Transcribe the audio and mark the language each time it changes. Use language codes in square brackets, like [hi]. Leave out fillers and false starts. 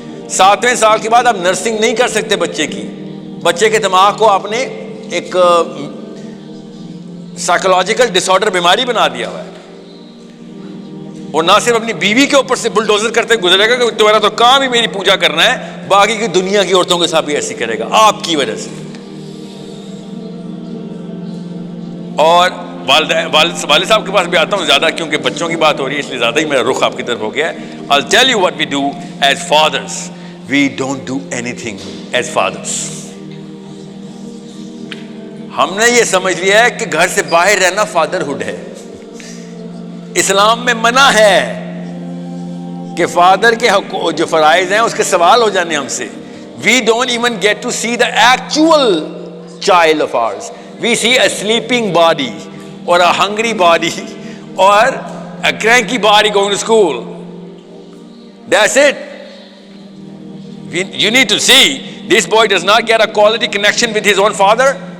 [hi] 7वें साल के बाद आप नर्सिंग नहीं कर सकते बच्चे की. बच्चे के दिमाग को आपने एक साइकोलॉजिकल डिसऑर्डर बीमारी बना दिया हुआ है, और ना सिर्फ अपनी बीवी के ऊपर से बुलडोजर करते गुजरेगा कि तुम्हारा तो काम ही मेरी पूजा करना है, बाकी की दुनिया की औरतों के साथ भी ऐसी करेगा आपकी वजह से. और वालिद साहब के पास भी आता हूँ ज़्यादा, क्योंकि बच्चों की बात हो रही है इसलिए ज़्यादा ही मेरा रुख आपकी तरफ हो गया है. [en] I'll tell you what we do as fathers. We don't do anything as fathers. [hi] हमने ये समझ लिया है कि घर से बाहर रहना फादरहुड है. इस्लाम में मना है कि फादर के जो फराइज हैं उसके सवाल हो जाने हमसे. [en] We don't even get to see the actual child of ours. We see a sleeping body, or a hungry body, or a cranky body going to school. That's it. You need to see, this boy does not get a quality connection with his own father.